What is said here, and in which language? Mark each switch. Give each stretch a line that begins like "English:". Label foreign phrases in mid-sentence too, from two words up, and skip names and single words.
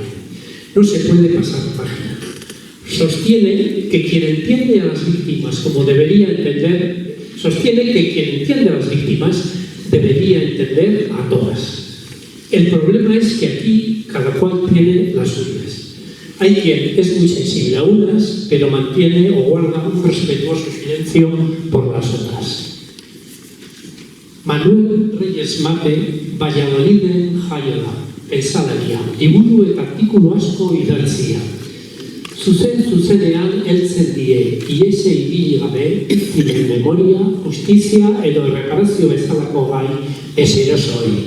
Spanish: No se puede pasar página. Sostiene que quien entiende a las víctimas como debería entender, debería entender a todas. El problema es que aquí cada cual tiene las suyas. Hay quien es muy sensible a unas, pero mantiene o guarda un respetuoso silencio por las otras. Manuel Reyes Mate,
Basque: Valladoliden jaioa, pensalaria, liburu eta artikulu asko idatzia. Zuzenean heltzen die, iese ibili gabe, biktimen memoria, justizia edo erreparazio bezalako gai eserosoi.